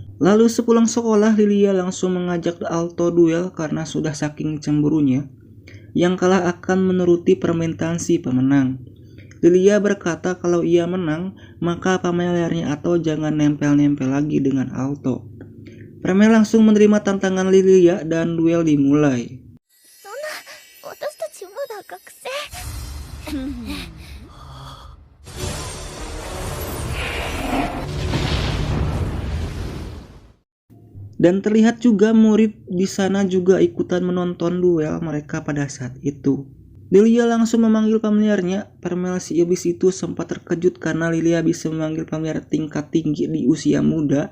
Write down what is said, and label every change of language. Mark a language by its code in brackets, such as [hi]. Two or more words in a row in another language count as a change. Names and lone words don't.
[id] Lalu sepulang sekolah, Lilia langsung mengajak Alto duel karena sudah saking cemburunya. Yang kalah akan menuruti permintaan si pemenang. Lilia berkata kalau ia menang, maka familiarnya atau jangan nempel-nempel lagi dengan Alto. Permel langsung menerima tantangan Lilia dan duel dimulai. [ja] 私たちまだ学生。 [id] Dan terlihat juga murid di sana juga ikutan menonton duel mereka pada saat itu. Lilia langsung memanggil familiarnya. Permel si iblis itu sempat terkejut karena Lilia bisa memanggil familiar tingkat tinggi di usia muda.